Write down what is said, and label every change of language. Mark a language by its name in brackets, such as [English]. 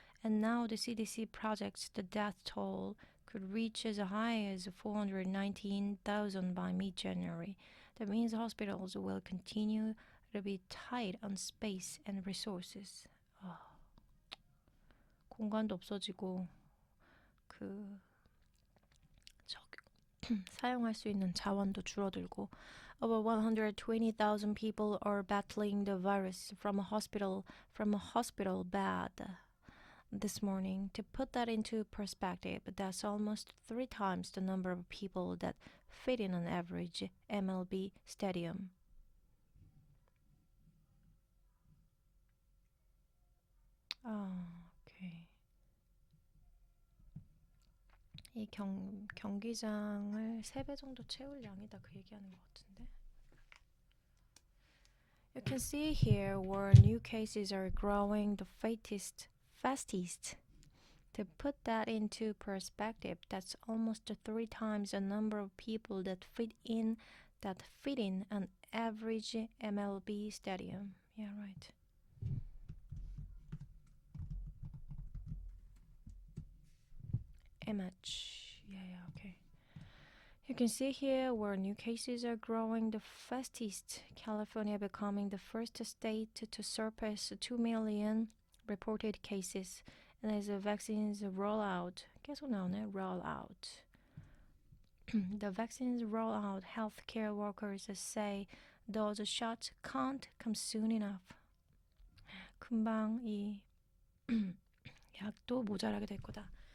[English] And now the CDC projects the death toll could reach as high as 419,000 by mid-January. That means hospitals will continue to be tight on space and resources. [Korean] 공간도 없어지고 사용할 수 있는 자원도 줄어들고. [English] Over 120,000 people are battling the virus from a hospital bed this morning. To put that into perspective, that's almost 3 times the number of people that fit in an average MLB stadium. 오케이. [Korean] 이 경기장을 3배 정도 채울 양이다 그 얘기하는 것 같은데. [English] You can see here where new cases are growing the fastest. To put that into perspective, that's almost 3 times the number of people that fit in an average MLB stadium. Yeah, right. Image. Yeah, okay. You can see here where new cases are growing the fastest. California becoming the first state to surpass 2 million reported cases. And as the vaccines roll out, [Korean] 계속 나오네, [English] roll out. The vaccines roll out, healthcare workers say those shots can't come soon enough. [Korean] 금방 이 약도 모자라게 될 거다.